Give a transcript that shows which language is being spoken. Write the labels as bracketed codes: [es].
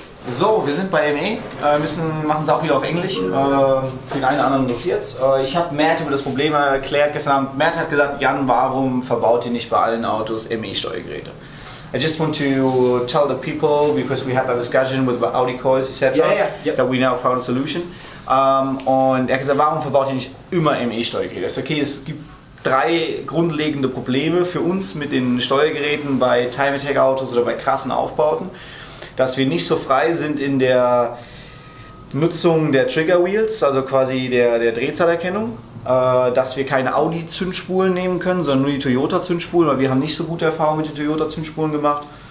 [de] So, wir sind bei ME. Machen es auch wieder auf Englisch. Für den einen oder anderen interessiert es. Ich habe Matt über das Problem erklärt gestern Abend. Matt hat gesagt, Jan, warum verbaut ihr nicht bei allen Autos ME-Steuergeräte? [en] I just want to tell the people, because we had that discussion with Audi coils, etc., that we now found a solution. [de] Und er hat gesagt, warum verbaut ihr nicht immer ME-Steuergeräte? Das ist okay, es gibt 3 grundlegende Probleme für uns mit den Steuergeräten bei Time-Attack-Autos oder bei krassen Aufbauten. Dass wir nicht so frei sind in der Nutzung der Trigger Wheels, also quasi der Drehzahlerkennung, dass wir keine Audi-Zündspulen nehmen können, sondern nur die Toyota-Zündspulen, weil wir haben nicht so gute Erfahrungen mit den Toyota-Zündspulen gemacht.